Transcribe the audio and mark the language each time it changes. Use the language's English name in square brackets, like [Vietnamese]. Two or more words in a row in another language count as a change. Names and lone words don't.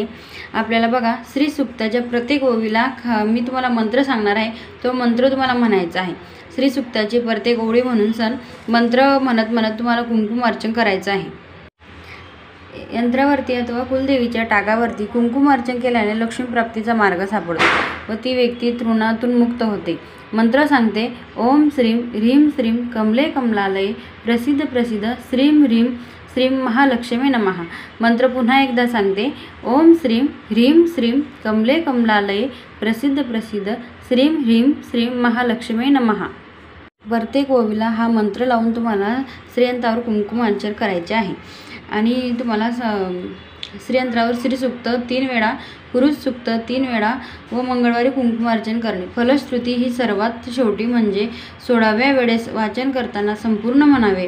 [Marathi] आपल्याला बघा, श्री सूक्ताच्या प्रत्येक ओळीला मी तुम्हाला मंत्र सांगणार आहे, तो मंत्र तुम्हाला म्हणायचा आहे। श्री सूक्ताची प्रत्येक ओळी म्हणून मंत्र म्हणत तुम्हाला कुंकुमार्चन करायचं आहे। यंत्रावरती अथवा कुलदेवीच्या टाकावरती कुंकुमार्चन केल्याने लक्ष्मी प्राप्तीचा मार्ग सापडतो व ती व्यक्ती तृणातून मुक्त होते। मंत्र सांगते, [Sanskrit] ओम श्रीम ह्रीम श्रीम कमले कमलालये प्रसिद्ध प्रसिद्ध श्रीम ह्रीम श्रीम महालक्ष्मी नमः। [Marathi] मंत्र पुन्हा एकदा सांगते, [Sanskrit] ओम श्रीम ह्रीम श्रीम कमले कमलालये प्रसिद्ध प्रसिद्ध श्रीम ह्रीम श्रीम महालक्ष्मी नमः। [Marathi] प्रत्येक ओवीला हा मंत्र लावून तुम्हाला श्रीयंत्रावर कुंकुमार्चन करायचे आहे आणि तुम्हाला श्रीयंत्रावर श्रीसूक्त 3 वेळा, पुरुष सूक्त 3 वेळा व मंगळवारी कुंकुमार्चन करणे। फलश्रुती ही सर्वात शेवटी म्हणजे 16व्या वेळेस वाचन करताना संपूर्ण म्हणावे।